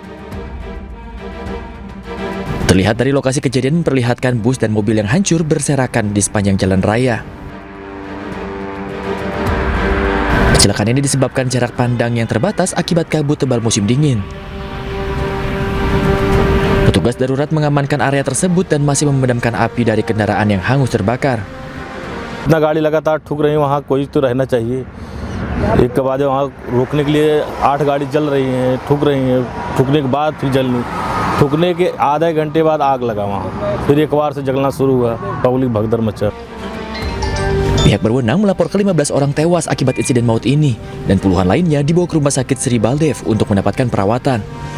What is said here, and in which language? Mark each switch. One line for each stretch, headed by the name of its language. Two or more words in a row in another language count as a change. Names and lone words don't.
Indonesian: Terlihat dari lokasi kejadian memperlihatkan bus dan mobil yang hancur berserakan di sepanjang jalan raya. Kecelakaan ini disebabkan jarak pandang yang terbatas akibat kabut tebal musim dingin. Petugas darurat mengamankan area tersebut dan masih memadamkan api dari kendaraan yang hangus terbakar.
Hindi: इतना गाड़ी लगातार ठुक रही है, वहाँ कोई तो रहना चाहिए। एक के बाद वहाँ रोकने के लिए 8 गाड़ी चल रही हैं, ठुक रही हैं, ठुकने के बाद फिर जलनी, ठुकने के आधे घंटे बाद आग लगा वहाँ, फिर एक बार से जलना शुरू हुआ, पब्लिक भगदड़ मचा।
Indonesian: Pihak berwenang melapor ke 15 orang tewas akibat insiden maut ini dan puluhan lainnya dibawa ke Rumah Sakit Sri Baldev untuk mendapatkan perawatan.